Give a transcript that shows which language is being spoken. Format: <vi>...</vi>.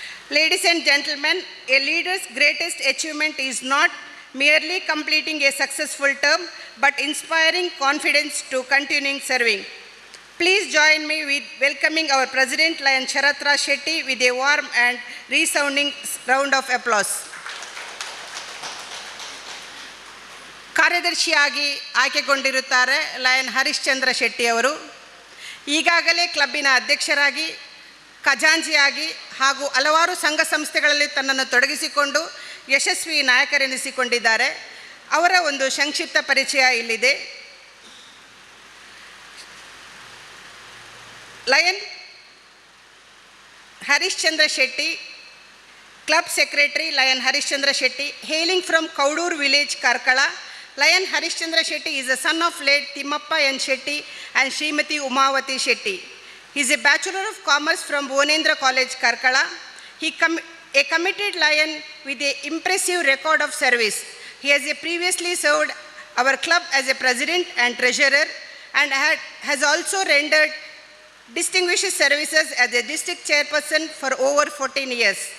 <en>Ladies and gentlemen, a leader's greatest achievement is not merely completing a successful term, but inspiring confidence to continuing serving. Please join me with welcoming our President Lion Sharath Raj Shetty with a warm and resounding round of applause.</en> <kn>ಕಾರ್ಯದರ್ಶಿಯಾಗಿ ಆಯ್ಕೆಗೊಂಡಿರುತ್ತಾರೆ lion Harishchandra Shetty ಅವರು. ಈಗಾಗಲೇ ಕ್ಲಬ್ಬಿನ ಅಧ್ಯಕ್ಷರಾಗಿ, ಖಜಾಂಚಿಯಾಗಿ ಹಾಗೂ ಹಲವಾರು ಸಂಘ ಸಂಸ್ಥೆಗಳಲ್ಲಿ ತನ್ನನ್ನು ತೊಡಗಿಸಿಕೊಂಡು ಯಶಸ್ವಿ ನಾಯಕರೆನಿಸಿಕೊಂಡಿದ್ದಾರೆ. ಅವರ ಒಂದು ಸಂಕ್ಷಿಪ್ತ ಪರಿಚಯ ಇಲ್ಲಿದೆ.</kn> <en>Lion Harishchandra Shetty, club secretary Lion Harishchandra Shetty, hailing from Kaudur village, Karkala. Lion Harishchandra Shetty is the son of late Timmappa N. Shetty and Srimati Umavati Shetty. He is a Bachelor of Commerce from Bhunendra College, Karkala. He a committed lion with an impressive record of service. He has previously served our club as a president and treasurer and has also rendered distinguished services as a district chairperson for over 14 years.</en>